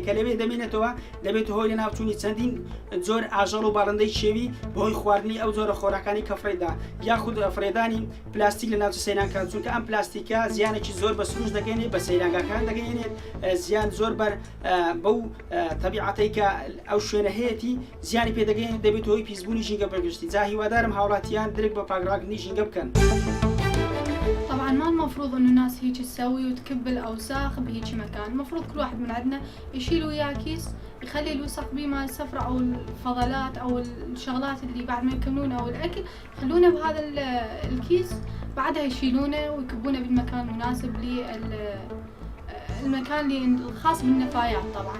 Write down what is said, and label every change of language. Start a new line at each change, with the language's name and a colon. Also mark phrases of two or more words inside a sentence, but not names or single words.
Central Kurdish: کە لەوێ دەمێنێتەوە دەبێت هۆی لە ناوچوونی چەندین زۆر ئاژەڵ و باڵندەی شێوی بەهۆی خواردنی ئەو زۆرە خۆراکانی کە فڕیدا یاخود فرێدانی پلاستیک لە ناوچە سەیرانکە چونکە ئەم پلاستیکە زیانێکی زۆر بە سروش دەگەێنێت بە سەیرانگاکان دەگەێنێت زیان زۆر بەر بەو تەبیعەتەی کە ئەو شوێنە هەیەی زیانی پێدەگەێنێت دەبێت هۆی پیسبوونی ژینگە بەرگشتی جا هیوادارم هاوڵاتیان درک بە پاکڕاکردنی ژینگە بکەن.
Arabic: طبعا ما المفروض انه الناس هيك تسوي وتكب الاوساخ بهيك مكان، المفروض كل واحد من عندنا يشيل وياه كيس يخلي الوسخ بيه مال السفرة او الفضلات او الشغلات اللي بعد ما يكملون او الاكل يخلونه بهذا الكيس، بعدها يشيلونه ويكبونه بالمكان المناسب للمكان اللي الخاص بالنفايات طبعا.